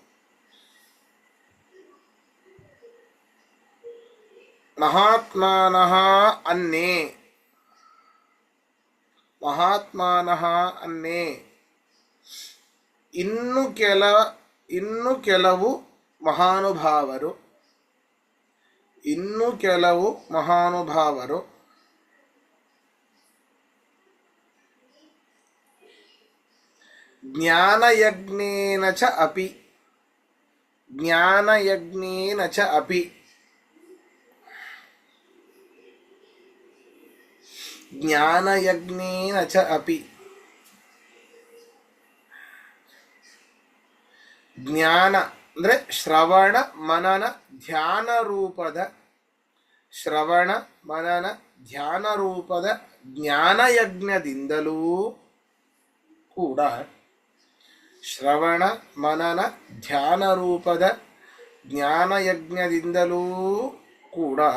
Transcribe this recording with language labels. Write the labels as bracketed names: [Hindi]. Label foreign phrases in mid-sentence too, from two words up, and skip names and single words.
[Kannada] ಮಹಾತ್ಮಾನಃ ಅನ್ನೇ, ಮಹಾತ್ಮಾನಃ ಅನ್ನೇ, ಇನ್ನು ಕೆಲವು ಮಹಾನುಭಾವರು, ಇನ್ನು ಕೆಲವು ಮಹಾನುಭಾವರು [Sanskrit] ಜ್ಞಾನಯಜ್ಞೇನ ಚ ಅಪಿ, ಜ್ಞಾನಯಜ್ಞೇನ ಚ ಅಪಿ, ಜ್ಞಾನಯಜ್ಞೇನ ಚ ಅಪಿ, [Kannada] ಜ್ಞಾನ ಅಂದರೆ ಶ್ರವಣ ಮನನ ಧ್ಯಾನ ರೂಪದ, ಶ್ರವಣ ಮನನ ಧ್ಯಾನ ರೂಪದ ಜ್ಞಾನಯಜ್ಞದಿಂದಲೂ ಕೂಡ, ಶ್ರವಣ ಮನನ ಧ್ಯಾನ ರೂಪದ ಜ್ಞಾನಯಜ್ಞದಿಂದಲೂ ಕೂಡ